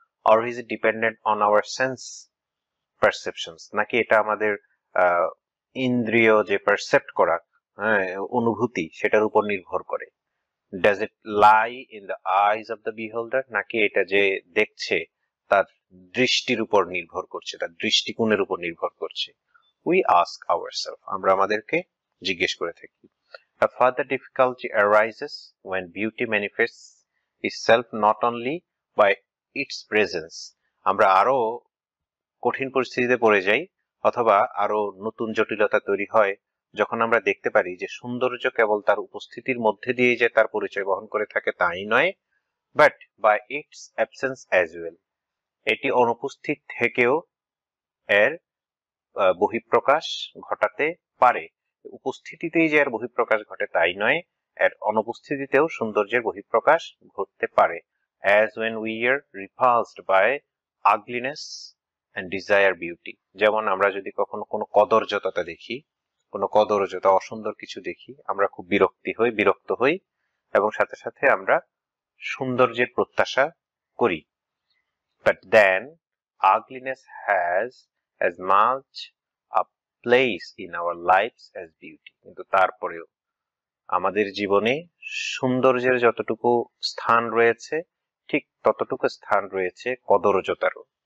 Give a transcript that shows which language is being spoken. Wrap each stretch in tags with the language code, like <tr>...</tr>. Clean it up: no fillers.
<en>or is it dependent on our sense perceptions,</en> <bn>নাকি এটা আমাদের ইন্দ্রিয় যে পারসেপ্ট করা, অনুভূতি, সেটার উপর নির্ভর করে?</bn> <en>does it lie in the eyes of the beholder,</en> <bn>নাকি এটা যে দেখছে তার দৃষ্টির উপর নির্ভর করছে, তার দৃষ্টিকোণের উপর নির্ভর করছে?</bn> <en>we ask ourselves,</en> <bn>আমরা আমাদেরকে জিজ্ঞেস করে থাকি।</bn> <en>A further difficulty arises when beauty manifests itself not only by its presence.</en> <bn>আমরা আরো কঠিন পরিস্থিতিতে পড়ে যাই, অথবা আরো নতুন জটিলতা তৈরি হয় যখন আমরা দেখতে পারি যে সৌন্দর্য কেবল তার উপস্থিতির মধ্যে দিয়ে যে তার পরিচয় বহন করে থাকে তাই নয়,</bn> <en>but by its absence as well,</en> <bn>এটি অনুপস্থিত থেকেও এর বহিঃপ্রকাশ ঘটাতে পারে। উপস্থিতিতেই যে এর বহিঃপ্রকাশ ঘটে তাই নয়, এর অনুপস্থিতিতেও সৌন্দর্যের বহিঃপ্রকাশ ঘটতে পারে।</bn> <en>As when we are repulsed by ugliness and desire beauty,</en> <bn>যেমন আমরা যদি কখনো কোনো কদর্যতা দেখি, কোনো কদর্যতা, অসুন্দর কিছু দেখি, আমরা খুব বিরক্ত হই এবং সাথে সাথে আমরা সৌন্দর্যের প্রত্যাশা করি।</bn> <en>But then ugliness has as much a place in our lives as beauty.</en> <bn>কিন্তু তারপরেও আমাদের জীবনে সৌন্দর্যের যতটুকু স্থান রয়েছে, ঠিক ততটুকু স্থান রয়েছে কদর্যতারও।</bn>